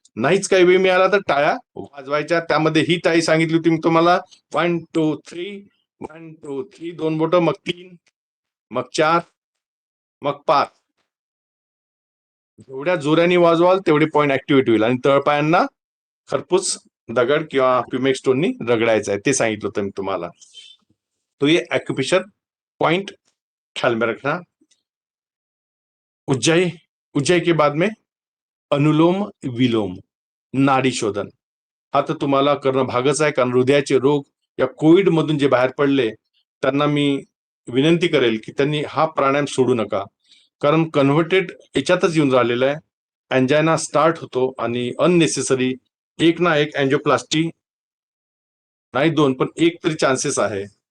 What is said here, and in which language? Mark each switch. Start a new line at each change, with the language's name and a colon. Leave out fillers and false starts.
Marathi: नाहीच काही वेळ मिळाला तर टाळ्या वाजवायच्या. त्यामध्ये ही टाळी सांगितली होती मी तुम्हाला, 1 2 3, 1 2 3, 2 बोट, मग 3, मग 4, मग 5. जेवढ्या जोराने वाजवाल तेवढे पॉइंट ऍक्टिव्हेट होईल. आणि तळपायांना खरपूस दगड किंवा प्युमेक स्टोननी रगडायचं आहे, ते सांगितलं होतं मी तुम्हाला.
Hindi: तो ये एक्युप्रेशर पॉइंट ख्याल में रखना. उज्जाई, उज्जाई के बाद में अनुलोम विलोम, नाडी शोधन.
Marathi: हा तर तुम्हाला करणं भागच आहे, कारण हृदयाचे रोग या कोविड मधून जे बाहेर पडले त्यांना मी विनंती करेल की त्यांनी हा प्राणायाम सोडू नका, कारण कन्व्हर्टेड याच्यातच येऊन राहिलेलं आहे. अँजायना स्टार्ट होतो आणि अननेसेसरी एक ना एक अँजिओप्लास्टी, नाही दोन पण एक तरी चान्सेस आहे.